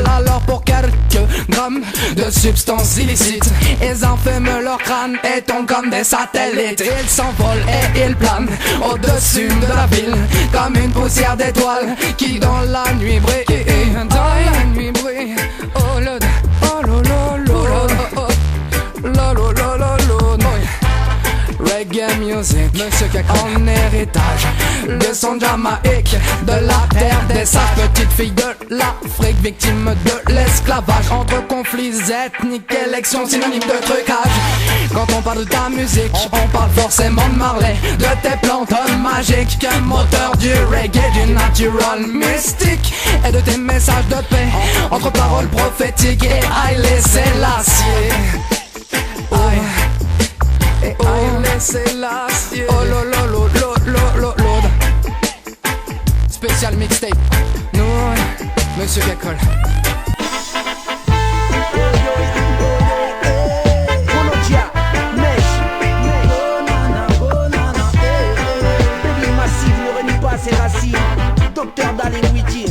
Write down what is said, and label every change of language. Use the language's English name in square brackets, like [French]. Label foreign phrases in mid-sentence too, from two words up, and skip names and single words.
[French] Alors pour quelques grammes de substances illicites, ils enferment leur crâne et tombent comme des satellites. Ils s'envolent et ils planent au-dessus de la ville, comme une poussière d'étoiles qui dans la nuit brille. Dans la nuit brille. [English] Oh Lord, oh lolo, lolo, lolo, lolo, lolo. Reggae music. [French] musique, Monsieur Caca, en héritage de son Jamaïque, de la terre des sages, petite fille de l'Afrique, victime de l'esclavage, entre conflits ethniques, élections synonymes de trucage. Quand on parle de ta musique, on parle forcément de Marley, de tes plantes magiques, moteur du reggae, du [English] natural mystique, [French] et de tes messages de paix, entre paroles prophétiques et Haïlé Sélassié. Et Haïlé Sélassié. Oh lo lo lo lo lo lo lo. Spécial mixtape. Nous, Monsieur Gacol. Ses racines, docteur Dalin Wittin.